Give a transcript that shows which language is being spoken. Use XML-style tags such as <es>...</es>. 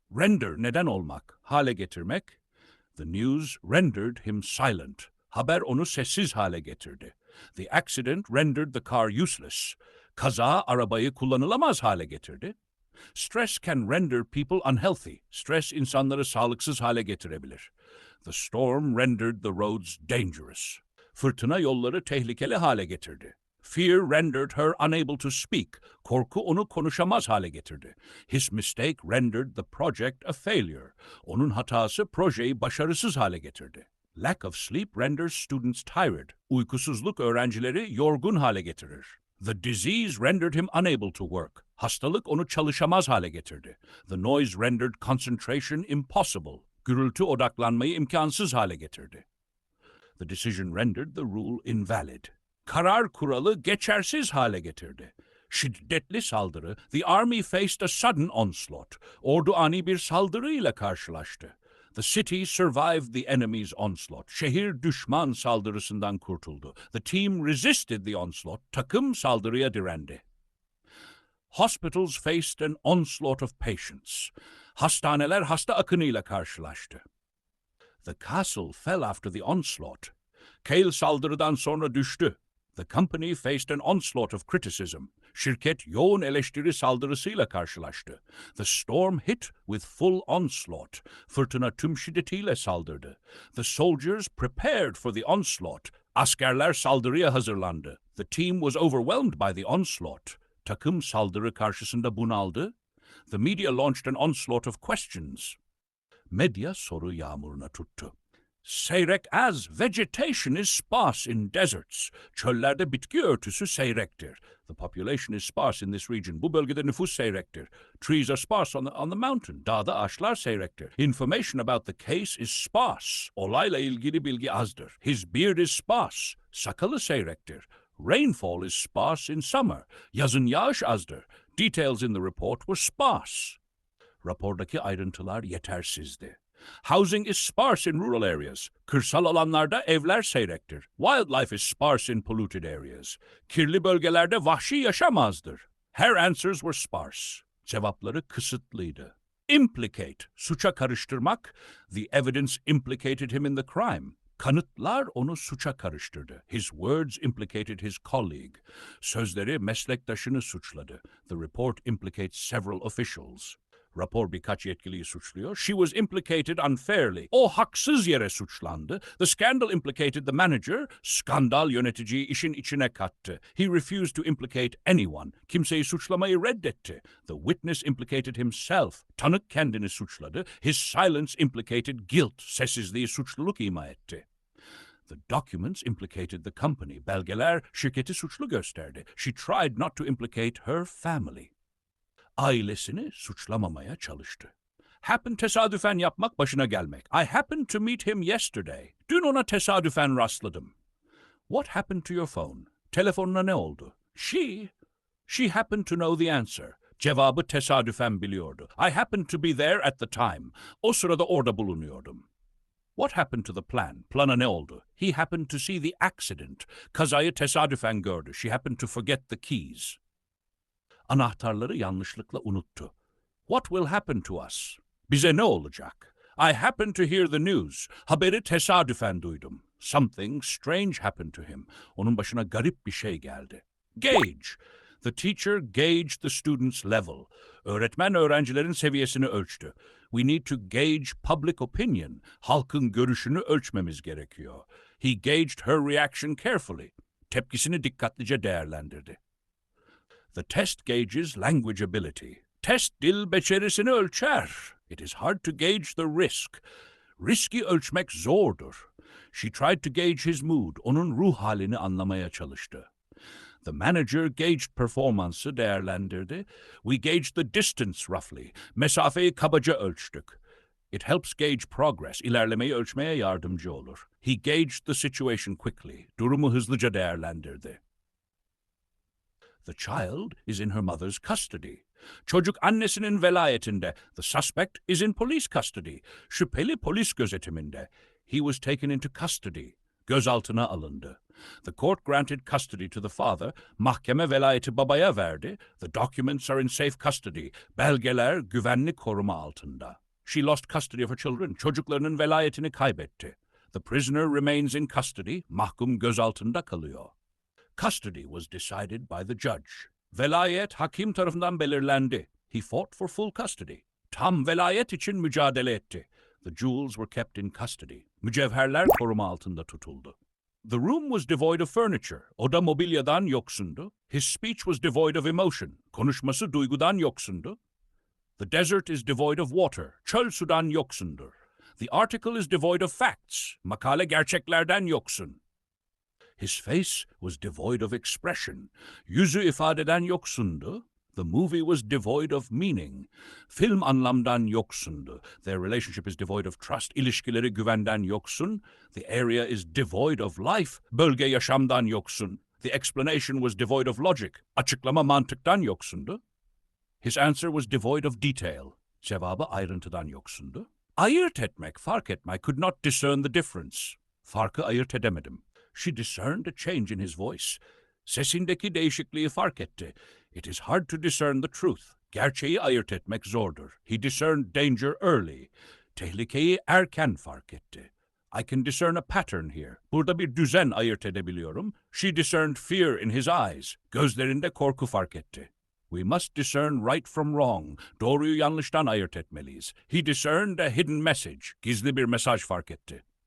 <tr>Render neden olmak, hale getirmek.</tr> <en>The news rendered him silent.</en> <tr>Haber onu sessiz hale getirdi.</tr> <en>The accident rendered the car useless.</en> <tr>Kaza arabayı kullanılamaz hale getirdi.</tr> <en>Stress can render people unhealthy.</en> <tr>Stres insanları sağlıksız hale getirebilir.</tr> <en>The storm rendered the roads dangerous.</en> <tr>Fırtına yolları tehlikeli hale getirdi.</tr> <en>Fear rendered her unable to speak.</en> <tr>Korku onu konuşamaz hale getirdi.</tr> <en>His mistake rendered the project a failure.</en> <tr>Onun hatası projeyi başarısız hale getirdi.</tr> <en>Lack of sleep renders students tired.</en> <tr>Uykusuzluk öğrencileri yorgun hale getirir.</tr> <en>The disease rendered him unable to work.</en> <tr>Hastalık onu çalışamaz hale getirdi.</tr> <en>The noise rendered concentration impossible.</en> <tr>Gürültü odaklanmayı imkansız hale getirdi.</tr> <en>The decision rendered the rule invalid.</en> <tr>Karar kuralı geçersiz hale getirdi. Şiddetli saldırı,</tr> <en>the army faced a sudden onslaught.</en> <tr>Ordu ani bir saldırıyla karşılaştı.</tr> <en>The city survived the enemy's onslaught.</en> <tr>Şehir düşman saldırısından kurtuldu.</tr> <en>The team resisted the onslaught.</en> <tr>Takım saldırıya direndi.</tr> <en>Hospitals faced an onslaught of patients.</en> <tr>Hastaneler hasta akınıyla karşılaştı.</tr> <en>The castle fell after the onslaught.</en> <tr>Kale saldırıdan sonra düştü.</tr> <en>The company faced an onslaught of criticism.</en> <tr>Şirket yoğun eleştiri saldırısıyla karşılaştı.</tr> <en>The storm hit with full onslaught.</en> <tr>Fırtına tüm şiddetiyle saldırdı.</tr> <en>The soldiers prepared for the onslaught.</en> <tr>Askerler saldırıya hazırlandı.</tr> <en>The team was overwhelmed by the onslaught.</en> <tr>Takım saldırı karşısında bunaldı.</tr> <en>The media launched an onslaught of questions.</en> <tr>Medya soru yağmuruna tuttu.</tr> <en>Seyrek as vegetation is sparse in deserts.</en> <tr>Çöllerde bitki örtüsü seyrektir.</tr> <en>The population is sparse in this region.</en> <tr>Bu bölgede nüfus seyrektir.</tr> <en>Trees are sparse on the mountain.</en> <tr>Dağda ağaçlar seyrektir.</tr> <en>Information about the case is sparse.</en> <tr>Olayla ilgili bilgi azdır.</tr> <en>His beard is sparse.</en> <tr>Sakalı seyrektir.</tr> <en>Rainfall is sparse in summer.</en> <tr>Yazın yağış azdır.</tr> <en>Details in the report were sparse.</en> <tr>Rapordaki ayrıntılar yetersizdi.</tr> <en>Housing is sparse in rural areas.</en> <tr>Kırsal alanlarda evler seyrektir.</tr> <en>Wildlife is sparse in polluted areas.</en> <tr>Kirli bölgelerde vahşi yaşam azdır.</tr> <en>Her answers were sparse.</en> <tr>Cevapları kısıtlıydı. Implicate, suça karıştırmak.</tr> <en>The evidence implicated him in the crime.</en> <tr>Kanıtlar onu suça karıştırdı.</tr> <en>His words implicated his colleague.</en> <tr>Sözleri meslektaşını suçladı.</tr> <en>The report implicates several officials.</en> <tr>Rapor birkaç yetkiliyi suçluyor.</tr> <en>She was implicated unfairly.</en> <tr>O haksız yere suçlandı.</tr> <en>The scandal implicated the manager.</en> <tr>Skandal yöneticiyi işin içine kattı.</tr> <en>He refused to implicate anyone.</en> <tr>Kimseyi suçlamayı reddetti.</tr> <en>The witness implicated himself.</en> <tr>Tanık kendini suçladı.</tr> <en>His silence implicated guilt.</en> <tr>Sessizliği suçluluk ima etti.</tr> <en>The documents implicated the company.</en> <tr>Belgeler şirketi suçlu gösterdi.</tr> <en>She tried not to implicate her family.</en> <tr>Ailesini suçlamamaya çalıştı. Happen tesadüfen yapmak başına gelmek.</tr> <en>I happened to meet him yesterday.</en> <tr>Dün ona tesadüfen rastladım.</tr> <en>What happened to your phone?</en> <tr>Telefonuna ne oldu?</tr> <en>She happened to know the answer.</en> <tr>Cevabı tesadüfen biliyordu.</tr> <en>I happened to be there at the time.</en> <tr>O sırada orada bulunuyordum.</tr> <en>What happened to the plan?</en> <tr>Plana ne oldu?</tr> <en>He happened to see the accident.</en> <tr>Kazayı tesadüfen gördü.</tr> <en>She happened to forget the keys.</en> <tr>Anahtarları yanlışlıkla unuttu.</tr> <en>What will happen to us?</en> <tr>Bize ne olacak?</tr> <en>I happened to hear the news.</en> <tr>Haberi tesadüfen duydum.</tr> <en>Something strange happened to him.</en> <tr>Onun başına garip bir şey geldi.</tr> <en>Gauge. The teacher gauged the students' level.</en> <tr>Öğretmen öğrencilerin seviyesini ölçtü.</tr> <en>We need to gauge public opinion.</en> <tr>Halkın görüşünü ölçmemiz gerekiyor.</tr> <en>He gauged her reaction carefully.</en> <tr>Tepkisini dikkatlice değerlendirdi.</tr> <en>The test gauges language ability.</en> <tr>Test dil becerisini ölçer.</tr> <en>It is hard to gauge the risk.</en> <tr>Riski ölçmek zordur.</tr> <en>She tried to gauge his mood.</en> <tr>Onun ruh halini anlamaya çalıştı.</tr> <en>The manager gauged</en> <tr>performance'ı değerlendirdi.</tr> <en>We gauged the distance roughly.</en> <tr>Mesafeyi kabaca ölçtük.</tr> <en>It helps gauge progress.</en> <tr>İlerlemeyi ölçmeye yardımcı olur.</tr> <en>He gauged the situation quickly.</en> <tr>Durumu hızlıca değerlendirdi.</tr> <en>The child is in her mother's custody.</en> <tr>Çocuk annesinin velayetinde.</tr> <en>The suspect is in police custody.</en> <tr>Şüpheli polis gözetiminde.</tr> <en>He was taken into custody.</en> <tr>gözaltına alındı.</tr> <en>The court granted custody to the father,</en> <tr>mahkeme velayeti babaya verdi.</tr> <en>The documents are in safe custody,</en> <tr>belgeler güvenli koruma altında.</tr> <en>She lost custody of her children,</en> <tr>çocuklarının velayetini kaybetti.</tr> <en>The prisoner remains in custody,</en> <tr>mahkum gözaltında kalıyor.</tr> <en>Custody was decided by the judge.</en> <tr>Velayet hakim tarafından belirlendi.</tr> <en>He fought for full custody.</en> <tr>Tam velayet için mücadele etti.</tr> <en>The jewels were kept in custody.</en> <tr>Mücevherler koruma altında tutuldu.</tr> <en>The room was devoid of furniture.</en> <tr>Oda mobilyadan yoksundu.</tr> <en>His speech was devoid of emotion.</en> <tr>Konuşması duygudan yoksundu.</tr> <en>The desert is devoid of water.</en> <tr>Çöl sudan yoksundur.</tr> <en>The article is devoid of facts.</en> <tr>Makale gerçeklerden yoksun.</tr> <en>His face was devoid of expression.</en> <tr>Yüzü ifadeden yoksundu.</tr> <en>The movie was devoid of meaning.</en> <tr>Film anlamdan yoksundu.</tr> <en>Their relationship is devoid of trust.</en> <tr>İlişkileri güvenden yoksun.</tr> <en>The area is devoid of life.</en> <tr>Bölge yaşamdan yoksun.</tr> <en>The explanation was devoid of logic.</en> <tr>Açıklama mantıktan yoksundu.</tr> <en>His answer was devoid of detail.</en> <tr>Cevabı ayrıntıdan yoksundu. Ayırt etmek, fark etmek,</tr> <en>could not discern the difference.</en> <tr>Farkı ayırt edemedim.</tr> <en>She discerned a change in his voice.</en> <tr>Sesindeki değişikliği fark etti.</tr> <en>It is hard to discern the truth.</en> <tr>Gerçeği ayırt etmek zordur.</tr> <en>He discerned danger early.</en> <tr>Tehlikeyi erken fark etti.</tr> <en>I can discern a pattern here.</en> <tr>Burada bir düzen ayırt edebiliyorum.</tr> <en>She discerned fear in his eyes.</en> <tr>Gözlerinde korku fark etti.</tr> <en>We must discern right from wrong.</en> <tr>Doğruyu yanlıştan ayırt etmeliyiz.</tr> <en>He discerned a hidden message.</en> <tr>Gizli bir mesaj fark etti.</tr>